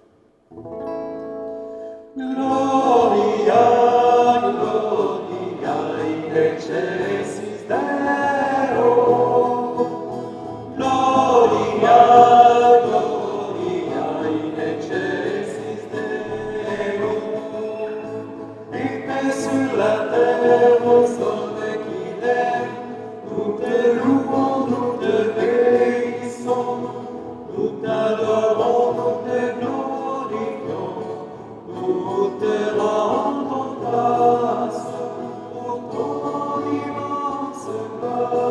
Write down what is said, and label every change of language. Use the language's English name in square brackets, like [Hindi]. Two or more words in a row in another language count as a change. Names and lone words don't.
[Latin] Gloria, Gloria in excelsis Deo. Gloria, Gloria in excelsis Deo. [French] Et paix sur la terre au soleil qui lève. Nous te louons, nous te bénissons. Nous t'adorons, nous te glorifions. Nous te rendons grâce pour ton immense gloire.